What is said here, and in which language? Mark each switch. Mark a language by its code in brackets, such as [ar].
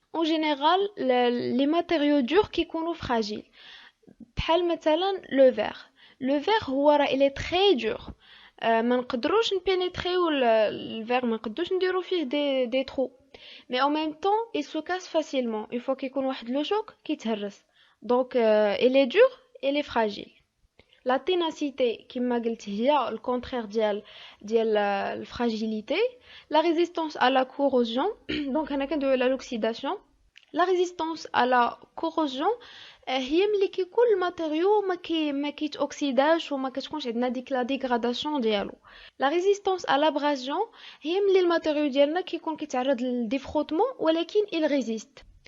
[fr] en général les matériaux durs كيكونوا fragiles بحال مثلا لو فير هو راه il est très dur [ar] ما نقدروش نبينيتريو الفير ما نقدوش نديرو فيه دي ترو [fr] mais en même temps il se casse facilement une fois [ar] كيكون واحد لو شوك كيتهرس. [fr] Donc, elle est dure, elle est fragile. La ténacité, [ar] كما قلت هي [fr] le contraire ديال la fragilité. La résistance à la corrosion. [ar] Donc, هنا كندويو على l'oxydation. [fr] La résistance à la corrosion [ar] هي ملي كيكون الماتيريو ما كيتوكسيداش وما كتكونش عندنا ديك لا ديغراداسيون ديالو. [fr] La résistance à l'abrasion [ar] هي ملي الماتيريو ديالنا كيكون كيتعرض للديفروتمون ولكن [fr] il résiste.